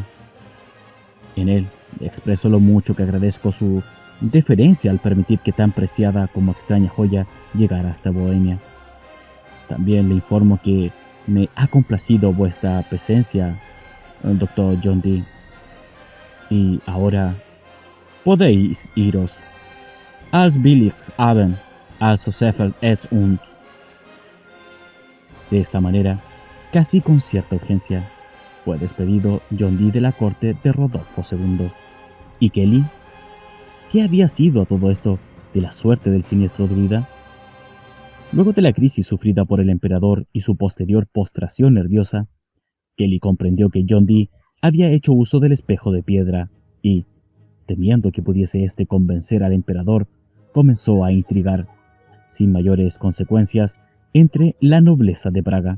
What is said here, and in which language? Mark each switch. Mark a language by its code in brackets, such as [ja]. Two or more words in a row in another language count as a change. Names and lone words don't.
[es] En él expreso lo mucho que agradezco su deferencia al permitir que tan preciada como extraña joya llegara hasta Bohemia. También le informo que me ha complacido vuestra presencia, Dr. John Dee. Y ahora podéis iros. Als billigs Abend, als Seffel et und». De esta manera, casi con cierta urgencia, fue despedido John Dee de la corte de Rodolfo II. ¿Y Kelly? ¿Qué había sido todo esto de la suerte del siniestro druida? Luego de la crisis sufrida por el emperador y su posterior postración nerviosa, Kelly comprendió que John Dee había hecho uso del espejo de piedra y, temiendo que pudiese éste convencer al emperador, comenzó a intrigar, sin mayores consecuencias, entre la nobleza de Praga.